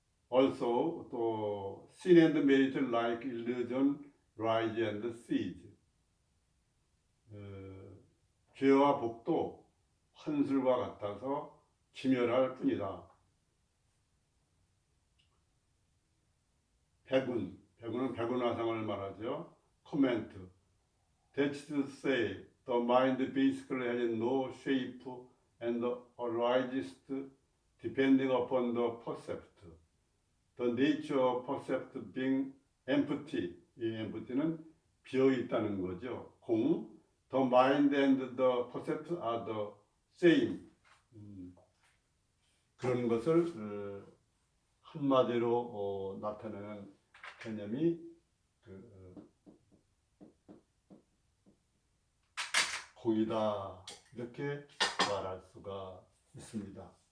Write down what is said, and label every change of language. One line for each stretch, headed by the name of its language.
English: Also, 또 sin and merit like illusion rise and cease.
Korean: 죄와 복도 환술과 같아서 기멸할 뿐이다. 백운은 백운화상을 말하죠. 코멘트.
English: That's to say, the mind basically has no shape and arises depending upon the percept. The nature of percept being empty.
Korean: 이 empty는 비어 있다는 거죠. 공.
English: The mind and the percept are the same.
Korean: 그런 것을 한마디로 나타내는 개념이 공이다 이렇게 말할 수가 있습니다.